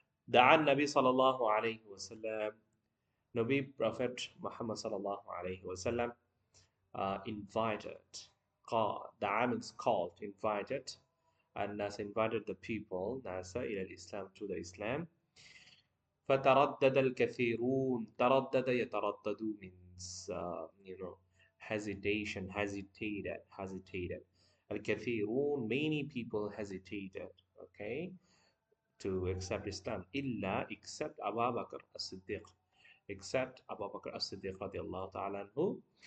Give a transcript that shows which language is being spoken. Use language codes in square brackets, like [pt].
[ar] دعا النبي صلى الله عليه وسلم, [en] Nabi Prophet Muhammad sallallahu alayhi wasallam invited. Da'a means called, invited, and Nas invited the people, Nasa ila Islam, to the Islam. [ar] فتردد الكثيرون, تردد يتردد [en] means hesitated. الكثيرون, many people hesitated, okay, to accept Islam. إلا, except Abu Bakr as-Siddiq, except Abu Bakr as-Siddiq radiallahu ta'ala anhu.